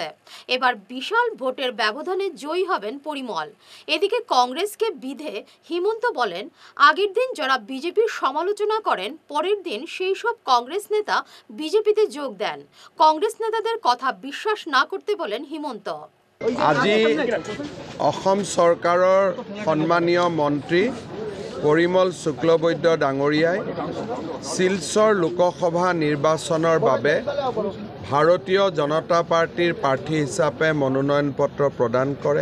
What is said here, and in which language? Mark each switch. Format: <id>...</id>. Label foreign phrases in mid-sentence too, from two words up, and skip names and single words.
<bn>এবার বিশাল ভোটের ব্যবধানে জয়ী হবেন পরিমল। এদিকে কংগ্রেসকে বিধে হিমন্ত বলেন, আগের দিন যারা বিজেপির সমালোচনা করেন, পরের দিন সেই সব কংগ্রেস নেতা বিজেপিতে যোগ দেন। কংগ্রেস নেতাদের কথা বিশ্বাস না করতে বলেন হিমন্ত।</bn> <as>আজি অসম চৰকাৰৰ সন্মানীয় মন্ত্ৰী পৰিমল শুক্লবৈদ্য ডাঙৰীয়াই শিলচৰ লোকসভা নিৰ্বাচনৰ বাবে ভাৰতীয় জনতা পাৰ্টিৰ প্ৰাৰ্থী হিচাপে মনোনয়ন পত্ৰ প্ৰদান কৰে।</as>